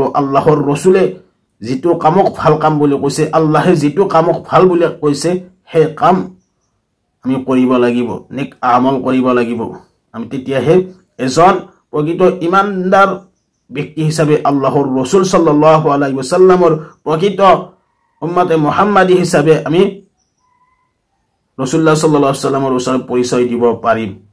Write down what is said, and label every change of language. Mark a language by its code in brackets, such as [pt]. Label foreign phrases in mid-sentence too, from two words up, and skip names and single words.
[as] আল্লাহৰ ৰাসূলে যেটো কামক ভাল কাম বুলি কৈছে আল্লাহে যেটো কামক ভাল বুলি কৈছে হে কাম আমি কৰিব লাগিব নেক আমল কৰিব লাগিব আমি তেতিয়াহে এজন প্ৰকৃত ইমানদাৰ ব্যক্তি হিচাপে আল্লাহৰ ৰাসূল [ar] صلى الله عليه وسلم [as] প্ৰকৃত উম্মতে মুহাম্মাদী হিচাপে আমি [ar] رسول الله صلى الله عليه وسلم [as] ওচৰত পৰিচয় দিব পাৰিম